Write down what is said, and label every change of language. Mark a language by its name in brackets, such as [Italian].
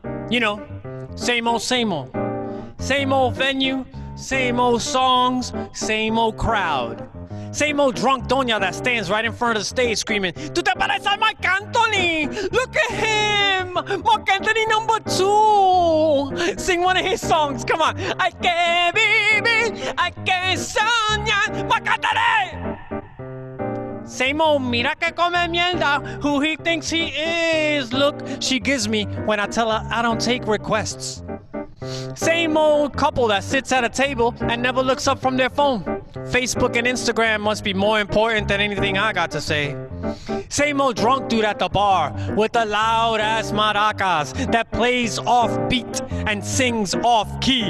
[English] You know, same old, same old. Same old venue, same old songs, same old crowd. Same old drunk doña that stands right in front of the stage screaming, [Spanish] "Tu te pareces a Marc Anthony! [English] Look at him! Marc Anthony #2! Sing one of his songs, come on. [Spanish] Hay que vivir, hay que soñar, Marc Anthony! [English] Same old [Spanish] mira que come mierda, [English] who he thinks he is. Look, she gives me when I tell her I don't take requests. Same old couple that sits at a table and never looks up from their phone. Facebook and Instagram must be more important than anything I got to say. Same old drunk dude at the bar with the loud ass maracas that plays off beat and sings off key.